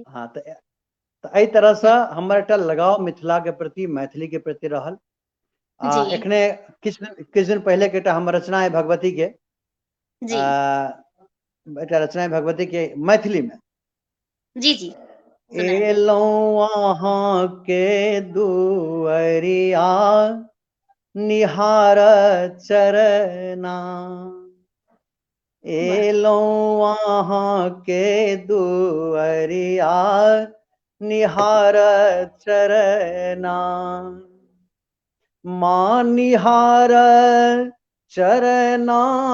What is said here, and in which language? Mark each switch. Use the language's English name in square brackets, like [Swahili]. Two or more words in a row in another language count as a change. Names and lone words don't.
[Maithili] हाँ तो एहि तरह से हमर एकटा लगाव मिथिला के प्रति मैथिली के प्रति रहल। एखने किछ दिन पहले के हमर रचना है भगवती के एकटा रचना है भगवती के मैथिली में। जी जी एलौं अहाँ के दुअरिया निहार चरना एलौं अहाँ के दुअरिया निहार चरना माँ निहार चरना